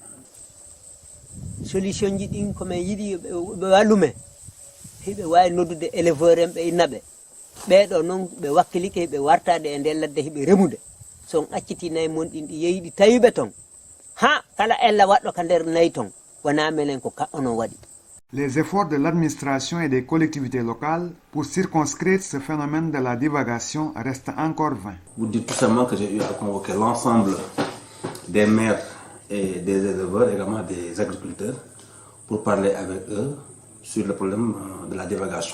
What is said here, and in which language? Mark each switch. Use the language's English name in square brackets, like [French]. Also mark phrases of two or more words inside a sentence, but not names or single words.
[Fula] solution ji ɗin komin yiɗi ɓe wallumen hiɓe wawi noddude éleveur en ɓe innaɓe ɓeɗo noon ɓe wakkilike ɓe wartade e nder ladde hiɓe remude son acciti nayi mon ɗin ɗi yeeyi ɗi tawiɓe ton ha kala ella waɗɗo ka nder nayi ton wona melen ko ka onon waɗi. [French] Les efforts de l'administration et des collectivités locales pour circonscrire ce phénomène de la divagation restent encore vains. Vous dites tout simplement que j'ai eu à convoquer l'ensemble des maires et des éleveurs, également des agriculteurs, pour parler avec eux sur le problème de la divagation.